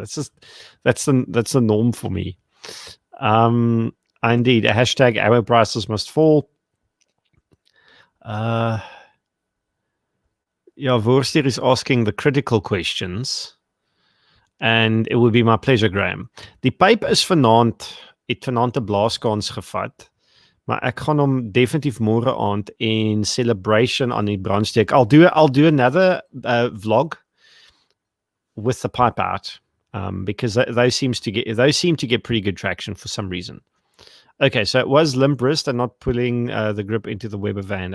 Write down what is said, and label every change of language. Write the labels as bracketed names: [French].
[English] That's the norm for me. Indeed, a hashtag our prices must fall. Yeah, Vorstier is asking the critical questions. And it would be my pleasure, Graham. [Afrikaans] Die pyp is vanaand, het vanaand 'n blaaskans gevat. Maar ek gaan hom definitief môre aand [English] in celebration [Afrikaans] aan die brandsteek. [English] I'll do another vlog with the pipe out, because those seem to get pretty good traction for some reason. Okay, so it was limp wrist and not pulling the grip into the Weber van.